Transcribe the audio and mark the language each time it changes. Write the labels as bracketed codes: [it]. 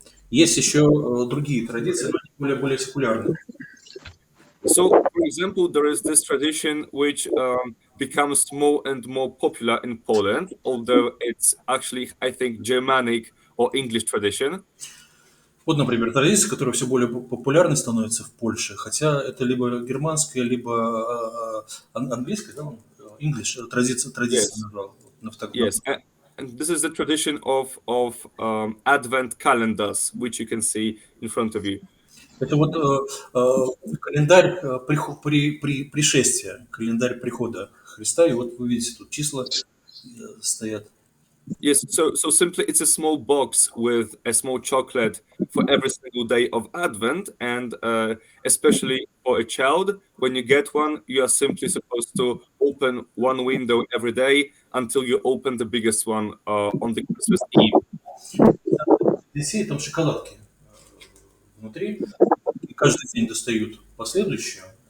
[ru] Есть еще другие традиции, но они более секулярные. [en] So, for example, there is this tradition which becomes more and more popular in Poland, although it's actually, I think, Germanic or English tradition. [ru] Вот, например, традиция, которая все более популярной становится в Польше, хотя это либо германская, либо английская, да, English, традиция [en] Yes, [ru] назвал. [en] yes. And this is the tradition of Advent calendars, which you can see in front of you. [ru] Это вот календарь пришествия, календарь прихода Христа, и вот вы видите, тут числа стоят. [en] Yes, so simply it's a small box with a small chocolate for every single day of Advent, and especially for a child, when you get one, you are simply supposed to open one window every day until you open the biggest one on the Christmas Eve. [ru] Детей там шоколадки внутри, и каждый день достают последующую.